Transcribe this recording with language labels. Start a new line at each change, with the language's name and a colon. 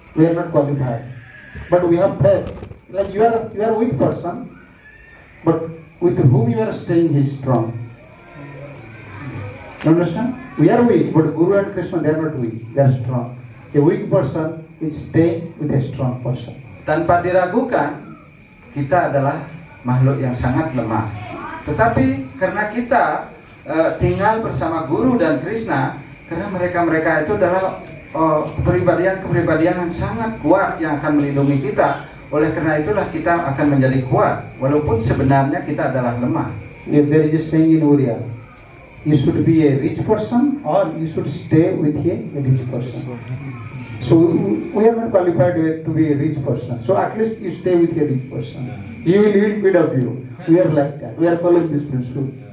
English: We are not qualified, but we have faith. Like you are a weak person, but with whom you are staying, he is strong. You understand? We are weak, but Guru and Krishna, they are not weak, they are strong. A weak person is staying with a strong person.
Indonesian: Tanpa diragukan, kita adalah makhluk yang sangat lemah. Tetapi karena kita tinggal bersama Guru dan Krishna, karena mereka itu adalah kepribadian yang sangat kuat yang akan melindungi kita. Oleh karena itulah kita akan menjadi kuat, walaupun sebenarnya kita adalah lemah.
English: If there is a saying in Oriya, you should be a rich person or you should stay with a rich person. So we are not qualified to be a rich person. So at least you stay with a rich person. He will feed up you. We are like that. We are following this principle.